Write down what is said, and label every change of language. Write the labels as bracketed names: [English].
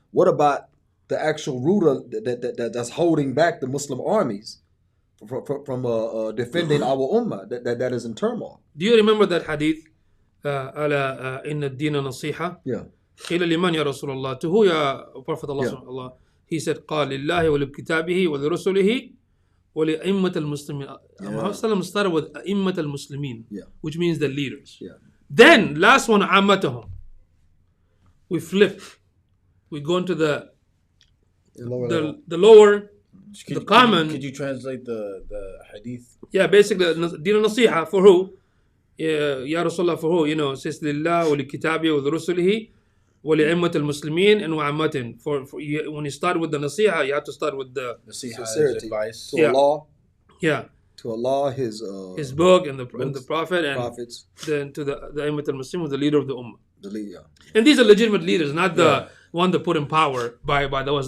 [English] What about the actual ruler that's holding back the Muslim armies from defending our ummah that is in turmoil? Do you remember that hadith? [Arabic] Ala inna ad-dina nasiha? [English] Yeah. [Arabic] قيل لمن يا رسول الله [English] to who ya Prophet Allah he said [Arabic] قال لله ولكتابه ولرسله ولأئمة المسلمين. [English] Muhammad started with [Arabic] أئمة المسلمين, [English] which means the leaders. Then last one [Arabic] عامتهم. [English] We flip. We go into the lower, the common. Could you translate the hadith? Yeah, basically [Arabic] دين النصيحة [English] for who? [Arabic] يا رسول الله [English] for who? Says [Arabic] لله ولكتابه ولرسله ولأئمة المسلمين [English] and [Arabic] وعامة. [English] When you start with the nasiha, you have to start with the Sincerity. Advice. To Allah. yeah. To Allah, His book and the books, Prophet and prophets, then to the A'immat al-Muslim, the leader of the Ummah. the leader. And these are legitimate leaders, not the one that put in power by those.